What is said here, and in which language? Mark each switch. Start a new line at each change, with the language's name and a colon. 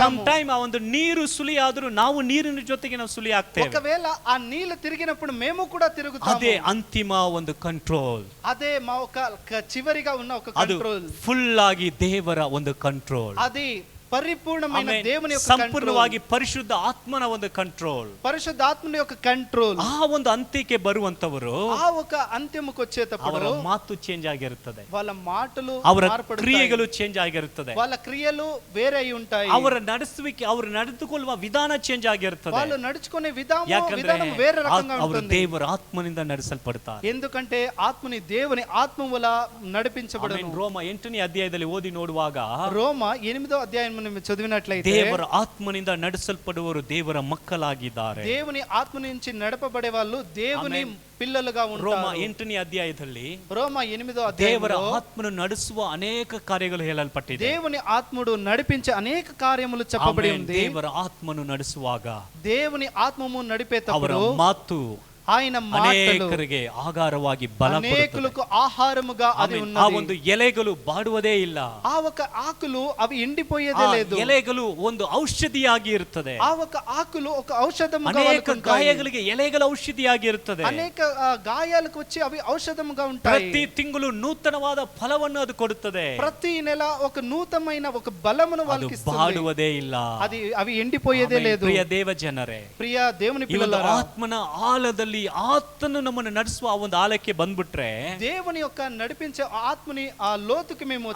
Kannada: Some time ಆ ಒಂದು ನೀರು ಸುಳಿ ಆದ್ರೂ ನಾವು ನೀರಿನ ಜೊತೆಗೆ ನಾವು ಸುಳಿ ಆಗ್ತೇವೆ.
Telugu: ఒకవేళ ఆ నీళ్లు తిరిగినప్పుడు మేము కూడా తిరుగుతాము.
Kannada: ಅದೇ ಅಂತಿಮ ಒಂದು ಕಂಟ್ರೋಲ್,
Telugu: అదే మా ఒక చివరిగా ఉన్న ఒక కంట్రోల్,
Kannada: ಫುಲ್ ಆಗಿ ದೇವರ ಒಂದು ಕಂಟ್ರೋಲ್,
Telugu: అది పరిపూర్ణమైన దేవుని యొక్క
Kannada: ಸಂಪೂರ್ಣವಾಗಿ ಪರಿಶುದ್ಧ ಆತ್ಮನ ಒಂದು ಕಂಟ್ರೋಲ್,
Telugu: పరిశుద్ధాత్మని యొక్క కంట్రోల్.
Kannada: ಆ ಒಂದು ಅಂತ್ಯಕ್ಕೆ ಬರುವಂತವರು
Telugu: ಆ ఒక ಅಂತ್ಯముకు వచ్చేటప్పుడు
Kannada: ಅವರ ಮಾತು ಚೇಂಜ್ ಆಗಿರುತ್ತದೆ,
Telugu: వాళ్ళ మాటలు
Kannada: ಅವರ ಕ್ರಿಯೆಗಳು ಚೇಂಜ್ ಆಗಿರುತ್ತದೆ,
Telugu: వాళ్ళ క్రియలు వేరే అయి ఉంటాయి,
Kannada: ಅವರ ನಡೆಸುವಿಕೆ, ಅವರು ನಡೆದುಕೊಳ್ಳುವ ವಿಧಾನ ಚೇಂಜ್ ಆಗಿರುತ್ತದೆ.
Telugu: వాళ్ళు నడుచుకునే విధానం
Kannada: ಯಾಕಂದ್ರೆ
Telugu: వేరే రకంగా
Kannada: ಅವರು
Telugu: ఉంటుంది,
Kannada: ದೇವರ ಆತ್ಮನಿಂದ ನಡೆಸಲ್ಪಡ್ತಾರೆ.
Telugu: ఎందుకంటే ఆత్మని దేవుని ఆత్మ వల్ల నడిపించబడును.
Kannada: ರೋಮ 8ನೇ ಅಧ್ಯಾಯದಲ್ಲಿ ಓದಿ ನೋಡುವಾಗ,
Telugu: రోమ 8వ అధ్యాయం చదివినట్లయితే,
Kannada: ದೇವರ ಆತ್ಮನಿಂದ ನಡೆಸಲ್ಪಡುವವರು ದೇವರ ಮಕ್ಕಳಾಗಿದ್ದಾರೆ.
Telugu: దేవుని ఆత్మ నుంచి నడపబడే వాళ్ళు దేవుని పిల్లలుగా ఉంటారు.
Kannada: ರೋಮ 8ನೇ ಅಧ್ಯಾಯದಲ್ಲಿ
Telugu: రోమ 8వ
Kannada: ದೇವರ
Telugu: అధ్యాయంలో
Kannada: ಆತ್ಮನು ನಡೆಸುವ ಅನೇಕ ಕಾರ್ಯಗಳು ಹೇಳಲ್ಪಟ್ಟಿದೆ.
Telugu: దేవుని ఆత్ముడు నడిపించే అనేక కార్యములు చెప్పబడి ఉంది.
Kannada: ದೇವರ ಆತ್ಮನು ನಡೆಸುವಾಗ
Telugu: దేవుని ఆత్మము
Kannada: ಅವರ
Telugu: నడిపేటప్పుడు
Kannada: ಮಾತು
Telugu: ఆయన మాటలు
Kannada: ಅನೇಕರಿಗೆ ಆಹಾರವಾಗಿ ಬಲ ಕೊಡುತ್ತದೆ.
Telugu: అనేకులకు ఆహారముగా అది
Kannada: ಆ
Telugu: ఉన్నది.
Kannada: ಒಂದು ಎಲೆಗಳು ಬಾಡುವುದೇ ಇಲ್ಲ,
Telugu: ఆ ఒక ఆకులు అవి ఎండిపోయేదే లేదు,
Kannada: ಎಲೆಗಳು ಒಂದು ಔಷಧಿಯಾಗಿ ಇರುತ್ತದೆ.
Telugu: ఆ ఒక ఆకులు ఒక ఔషధముగా
Kannada: ಅನೇಕ
Telugu: వాళ్ళకు ఉంటాయి.
Kannada: ಗಾಯಗಳಿಗೆ ಎಲೆಗಳ ಔಷಧಿಯಾಗಿ ಇರುತ್ತದೆ.
Telugu: అనేక గాయాలకు వచ్చి అవి ఔషధముగా ఉంటాయి.
Kannada: ಪ್ರತಿ ತಿಂಗಳು ನೂತನವಾದ ಫಲವನ್ನು ಅದು ಕೊಡುತ್ತದೆ.
Telugu: ప్రతి నెల ఒక నూతనమైన ఒక బలమును
Kannada: ಅದು
Telugu: వాళ్ళకి ఇస్తుంది.
Kannada: ಬಾಡುವುದೇ ಇಲ್ಲ.
Telugu: అవి ఎండిపోయేదే లేదు.
Kannada: ಪ್ರಿಯ ದೇವ ಜನರೇ,
Telugu: ప్రియ దేవుని
Kannada: ಈ ಒಂದು
Telugu: పిల్లలారా,
Kannada: ಆತ್ಮನ ಆಳದಲ್ಲಿ ಆತನು ನಮ್ಮನ್ನು ನಡೆಸುವ ಆ ಒಂದು ಆಳಕ್ಕೆ ಬಂದ್ಬಿಟ್ರೆ,
Telugu: దేవుని యొక్క నడిపించే ఆత్మని ఆ లోతుకి మేము